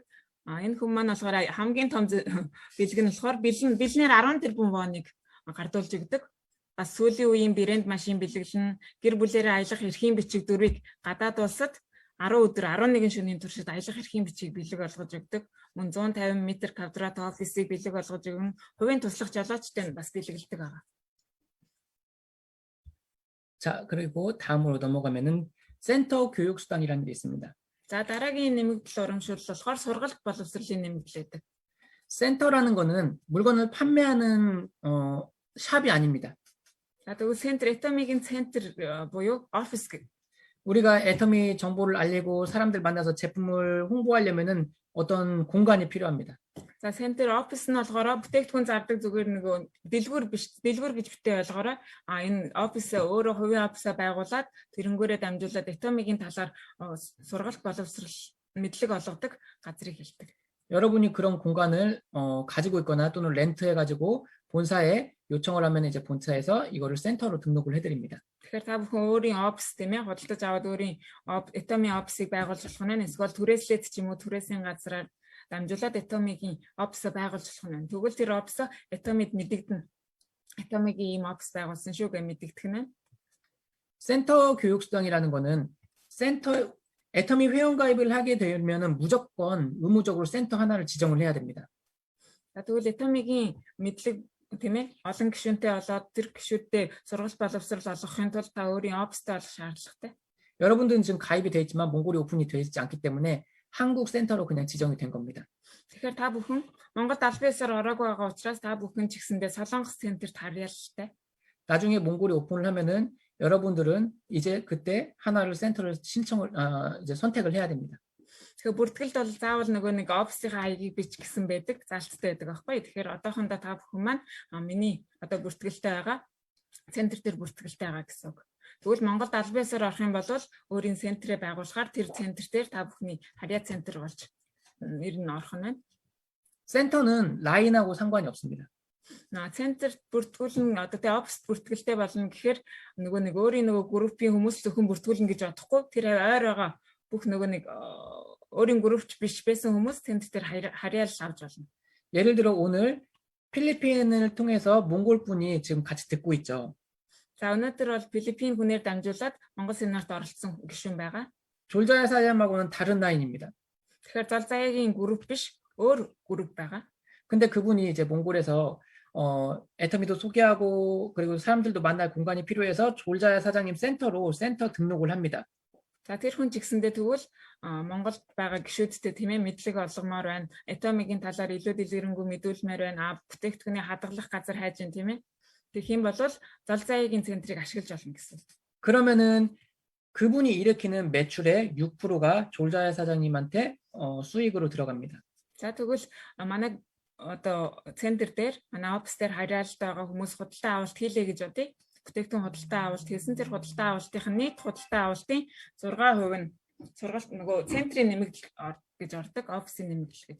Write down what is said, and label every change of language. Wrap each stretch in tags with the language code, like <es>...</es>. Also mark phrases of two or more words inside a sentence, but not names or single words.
<mn>Энэ хүн маань болохоор хамгийн том бэлэг нь болохоор бэлнээр 10 тэрбум воныг гардуулж өгдөг. Бас сүүлийн үеийн брэнд машин бэлэглэн гэр бүлээрээ аялах эрхийн бичиг дөрвийг гадаад улсад 10 өдөр 11 шөнийн туршид аялах эрхийн бичиг бэлэг олгож өгдөг. Мөн 150 м квадрат офисыг бэлэг олгож өгөн хувийн туслах жолоочтой бас бэлгэлдэг байгаа.</mn> <ko>자, 그리고 다음으로 넘어가면은 센터 교육 수당이라는 게 있습니다.</ko> <mn>За дараагийн нэмэгдэл урамшуул болохоор сургалт боловсролын нэмэгдэл байдаг.</mn> <ko>센터라는 거는 물건을 판매하는 샵이 아닙니다.</ko> <mn>За тэгвэл center Atomic-ийн center буюу офис гэх.</mn> <ko>우리가 애터미 정보를 알리고 사람들 만나서 제품을 홍보하려면은 어떤 공간이 필요합니다.</ko> <mn>За</mn> <en>center office</en> <mn>нь болохоор бүтээгдэхүүн зардаг зүгээр нөгөө дэлгүүр гэж битээ ойлгоорой. Энэ office өөрөө хувийн office байгуулад тэрнгүүрээ дамжуулаад Atomic-ийн талаар сургалт боловсрол мэдлэг олгодог газрыг хэлдэг.</mn> <ko>여러분이 그런 공간을 가지고 있거나 또는 렌트해가지고 본사에 요청을 하면 이제 본사에서 이거를 센터로 등록을 해드립니다.</ko> <mn>Тэгэхээр та бүхэн өөрийн office тийм ээ худалдаж аваад өөрийн Atomic office-ыг байгуулж болох нь эсвэл түрээслээд ч юм уу түрээсийн газраар дамжуулаад Atomic-ийн office байгуулж болох нь. Тэгвэл тэр office Atomic мэдэгдэнэ. Atomic-ийн ийм office байгуулсан шүү гэж мэдэгдэх нь.</mn> <ko>센터 교육 수당이라는 거는 센터 애터미 회원 가입을 하게 되면은 무조건 의무적으로 센터 하나를 지정을 해야 됩니다.</ko> <mn>За тэгвэл Atomic-ийн мэдлэг тийм ээ олон гишүүнтэй болоод тэр гишүүдтэй сургалт боловсрол олгохын тулд та өөрийн office-тэй болох шаардлагатай.</mn> <ko>여러분들은 지금 가입이 돼 있지만 몽골이 오픈이 돼 있지 않기 때문에 한국 센터로 그냥 지정이 된 겁니다.</ko> <mn>Тэгэхээр та бүхэн Монгол албан ёсоор ороогүй байгаа учраас та бүхэн ч гэсэндээ Солонгос центрт харьяалтай.</mn> <ko>나중에 몽골이 오픈을 하면은 여러분들은 이제 그때 하나를 센터를 이제 선택을 해야 됩니다.</ko> <mn>Тэгэхээр бүртгэлд бол заавал нөгөө нэг офисынхаа хаягийг бичих гэсэн байдаг, заалттай байдаг аахгүй. Тэгэхээр одоохондоо та бүхэн маань миний одоо бүртгэлтэй байгаа центр дээр бүртгэлтэй байгаа гэсэн үг. Тэгвэл Монголд аль биесээр орох юм бол өөрийн центрээ байгуулахаар тэр центр дээр та бүхний харьяа центр болж ер нь орох нь байна.</mn> <ko>센터는 라인하고 상관이 없습니다.</ko> <mn>Центр бүртгүүлэн одоо тэ офис бүртгэлтэй болно гэхээр нөгөө нэг өөрийн нөгөө группийн хүмүүс зөвхөн бүртгүүлнэ гэж бодохгүй тэр ойр байгаа бүх нөгөө нэг өөрийн группч биш байсан хүмүүс центр дээр харьяал авч болно.</mn> <ko>예를 들어 오늘 필리핀을 통해서 몽골 분이 지금 같이 듣고 있죠.</ko> <mn>За өнөөдөр бол Филиппин хүнээр дамжуулаад Монгол семинарт оролцсон гишүүн байгаа.</mn> <ko>졸자야 사장님하고는 다른 라인입니다.</ko> <mn>Тэгэхээр Золзаягийн групп биш өөр групп байгаа.</mn> <ko>근데 그분이 이제 몽골에서 애터미도 소개하고 그리고 사람들도 만날 공간이 필요해서 졸자야 사장님 센터 등록을 합니다.</ko> <mn>За тэр хүн ч гэсэндээ тэгвэл Монголд байгаа гишүүдтэй тийм ээ мэдлэг олгомоор байна. Этомигийн талаар илүү дэлгэрэнгүй мэдүүлмээр байна. Бүтээгдэхүүний хадгалах газар хайж байна тийм ээ. Тэгэх юм бол Золзаягийн центрийг ашиглаж болно гэсэн.</mn> <ko>그러면은 그분이 일으키는 매출의 6%가 졸자야 사장님한테 수익으로 들어갑니다.</ko> <mn>За тэгвэл манай одоо центр дээр манай офис дээр харьяалтай байгаа хүмүүс худалдан авалт хийлээ гэж бодъё. Бүтээгдэхүүн худалдан авалт хийсэн тэр худалдан авалтын нийт худалдан авалтын 6% нь сургалт нөгөө центрийн нэмэгдэл гэж ордог, офисын нэмэгдэл гэж.</mn>